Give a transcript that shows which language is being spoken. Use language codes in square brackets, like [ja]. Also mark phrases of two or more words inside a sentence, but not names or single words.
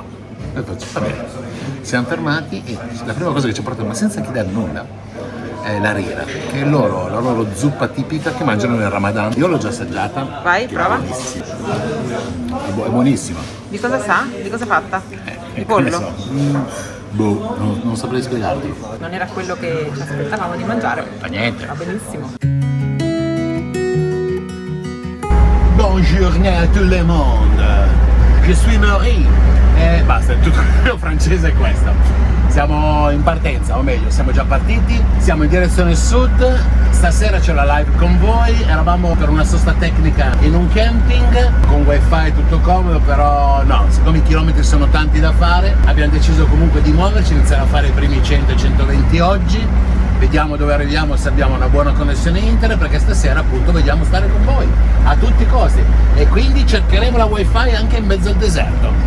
[it] E poi, va bene, siamo fermati e la prima cosa che ci ha portato, ma senza chiedere nulla, è la rira, che è la loro zuppa tipica che mangiano nel Ramadan. Io l'ho già assaggiata. Vai, che prova. È buonissima. È buonissima. Di cosa sa? Di cosa è fatta? Di Che ne pollo? so? Non saprei spiegarti. Non era quello che ci aspettavamo di mangiare. Fa niente. Va benissimo. [fr] Bonjour à tout le monde. Je suis Marie. [it] E basta, è tutto il francese è questo. Siamo in partenza, o meglio, siamo già partiti, siamo in direzione sud. Stasera c'è la live con voi, eravamo per una sosta tecnica in un camping, con wifi tutto comodo, però no, siccome i chilometri sono tanti da fare, abbiamo deciso comunque di muoverci, iniziare a fare i primi 100-120 oggi, vediamo dove arriviamo, se abbiamo una buona connessione internet, perché stasera appunto vogliamo stare con voi, a tutti i costi, e quindi cercheremo la wifi anche in mezzo al deserto.